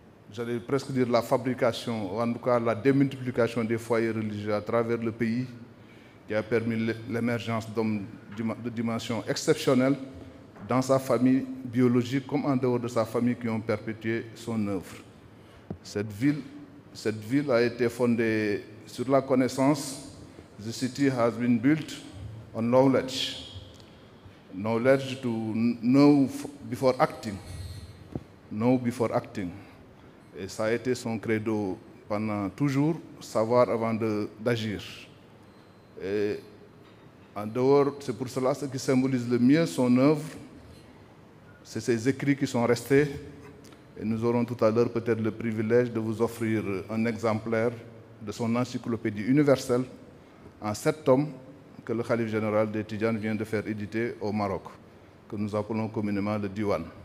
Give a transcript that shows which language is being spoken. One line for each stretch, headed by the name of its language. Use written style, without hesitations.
French: j'allais presque dire la fabrication, ou en tout cas la démultiplication des foyers religieux à travers le pays, qui a permis l'émergence d'hommes de dimension exceptionnelle dans sa famille biologique comme en dehors de sa famille qui ont perpétué son œuvre. Cette ville a été fondée sur la connaissance.
English: The city has been built on knowledge. Knowledge to know before acting. Know before acting.
French: Et ça a été son credo pendant toujours, savoir avant d'agir. Et en dehors, c'est pour cela ce qui symbolise le mieux son œuvre, c'est ses écrits qui sont restés. Et nous aurons tout à l'heure peut-être le privilège de vous offrir un exemplaire de son encyclopédie universelle en 7 tomes que le Khalif général des Tidjanes vient de faire éditer au Maroc, que nous appelons communément le Diwan.